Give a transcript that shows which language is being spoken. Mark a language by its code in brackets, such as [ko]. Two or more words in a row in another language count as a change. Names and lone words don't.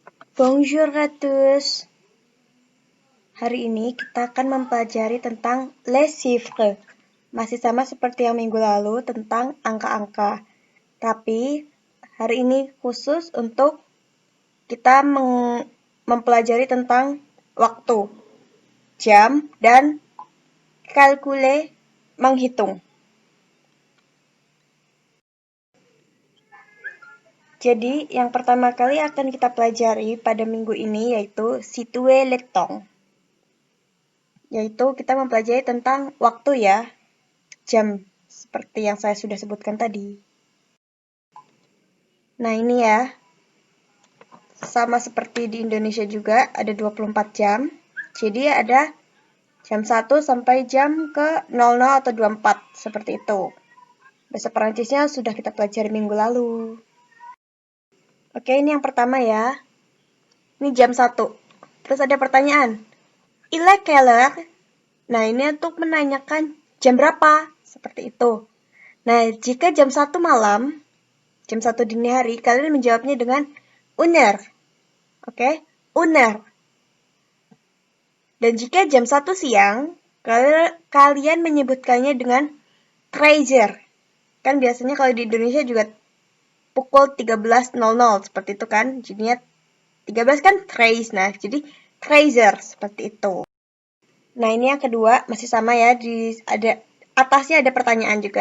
[fr] Bonjour à tous. [id] Hari ini kita akan mempelajari tentang [fr] les chiffres. [id] Masih sama seperti yang minggu lalu tentang angka-angka. Tapi hari ini khusus untuk kita mempelajari tentang waktu, jam, dan calculer, menghitung. Jadi, yang pertama kali akan kita pelajari pada minggu ini yaitu [fr] situer le temps. [id] Yaitu kita mempelajari tentang waktu ya, jam, seperti yang saya sudah sebutkan tadi. Nah ini ya, sama seperti di Indonesia juga ada 24 jam. Jadi ada jam 1 sampai jam ke 00 atau 24, seperti itu. Bahasa Perancisnya sudah kita pelajari minggu lalu. Oke, ini yang pertama ya. Ini jam 1. Terus ada pertanyaan. [fr] Il est quelle heure? [id] Nah, ini untuk menanyakan jam berapa, seperti itu. Nah, jika jam 1 malam, jam 1 dini hari, kalian menjawabnya dengan [fr] une heure. Oke, une heure. [id] Dan jika jam 1 siang, kalian menyebutkannya dengan 13 heures. Kan biasanya kalau di Indonesia juga pukul 13.00 seperti itu kan. Jadinya 13 kan 13. Nah, jadi 13 heures seperti itu. Nah, ini yang kedua masih sama ya, ada atasnya ada pertanyaan juga.